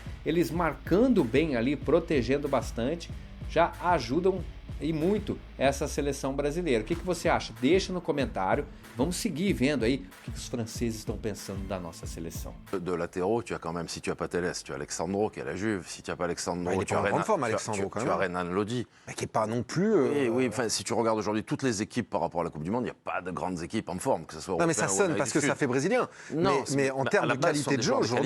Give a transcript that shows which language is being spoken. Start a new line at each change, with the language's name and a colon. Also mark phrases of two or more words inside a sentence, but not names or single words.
Portuguese: Eles marcando bem ali, protegendo bastante, já ajudam e muito essa seleção brasileira. O que você acha? Deixa no comentário. Vamos seguir vendo aí o que os franceses estão pensando da nossa seleção.
French: De latéraux, tu as quand même, si tu n'as pas Telles, tu as Alexandro qui est à la Juve. Si tu n'as pas Alexandro, il est tu pas as en grande forme, Alexandro, quand tu même. as Renan Lodi. Mais qui n'est pas non plus... Oui, enfin, si tu regardes aujourd'hui toutes les équipes par rapport à la Coupe du Monde, il n'y a pas de grandes équipes en forme, que ce soit Non mais ça européen ou sonne parce que Amérique du ça Sud. fait brésilien. Non, mais en termes de qualité de jeu aujourd'hui...